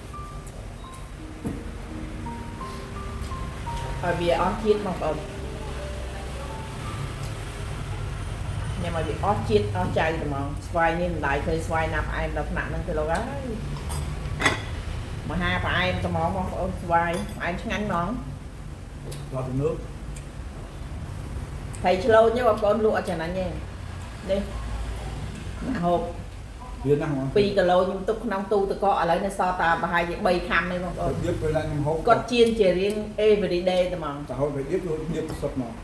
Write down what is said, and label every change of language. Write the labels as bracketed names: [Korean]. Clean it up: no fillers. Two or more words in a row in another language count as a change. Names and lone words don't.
[Khmer] ហើយវាអស់ជាតិបងប្អូនញ៉ាំឲ្យវាអស់ជាតិអស់ចៅត្មងស្វាយនេះមិនដាច់ឃើញស្វាយណាផ្អែមដល់ថ្នាក់ហ្នឹងទៅលោកហើយមហាផ្អែមត្មងបងប្អូនស្វាយផ្អែមឆ្ងាញ់ហ្មង ដល់ទឹក nước thầy ឆ្លូញបងប្អូនលក់អត់ចំណាញ់ទេនេះហូប វាណាស់ហ្មង 2គីឡូខ្ញុំទុកក្នុងទូទឹកកកឥឡូវនៅសល់តែប្រហែលជា3ខាំនេះបងប្អូន ទៀតពេលខ្ញុំហូប គាត់ជៀនជារៀង [English] every day [Khmer] ត្មង តែហូបទៅទៀតទៀតសុទ្ធមក